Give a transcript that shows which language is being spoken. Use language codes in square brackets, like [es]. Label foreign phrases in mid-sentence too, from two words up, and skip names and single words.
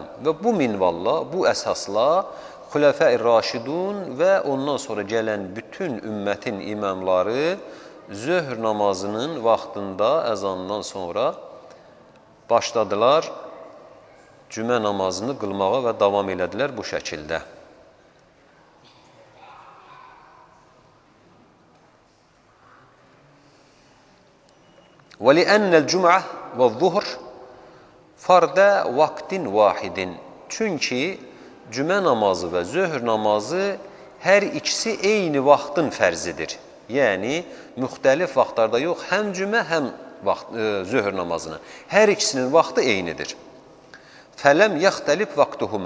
[az] Və bu minvalla, bu əsasla xulafə-ər-raşidun və ondan sonra gələn bütün ümmətin imamları zöhr namazının vaxtında əzandan sonra başladılar cümə namazını qılmağa və davam elədilər bu şəkildə. [ar] وَلِأَنَّ الْجُمْعَةِ وَالظُّهْرِ فَرْدَ وَقْتٍ وَاحِدٍ. [az] Çünki cümə namazı və zöhr namazı hər ikisi eyni vaxtın fərzidir. Yəni, müxtəlif vaxtlarda yox, həm cümə, həm zöhr namazını. Hər ikisinin vaxtı eynidir. [ar] فلم يختلف وقتهما.